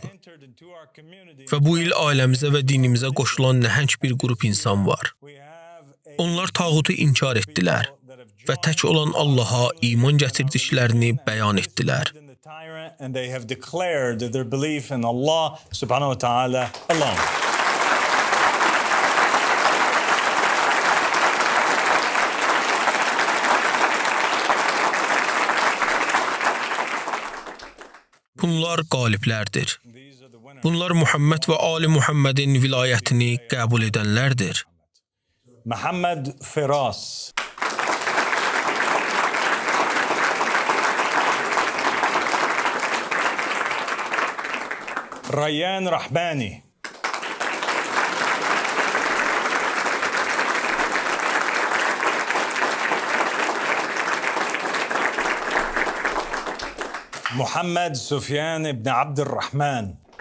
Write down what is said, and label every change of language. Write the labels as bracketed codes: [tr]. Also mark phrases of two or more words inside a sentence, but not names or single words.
[az] Və bu il ailəmizə və dinimizə qoşulan nəhəng bir qrup insan var. Onlar tağutu inkar etdilər və tək olan Allaha iman gətirdiklərini bəyan etdilər. [en] and they have declared their belief in Allah [ar] سبحانه وتعالى [en] alone. [az] Bunlar qaliblərdir. Bunlar Muhammed və Ali Muhammedin vilayətini qəbul edənlərdir. Muhammad Firas, Rayyan Rahbani, Muhammad Sufyan ibn Abd al-Rahman,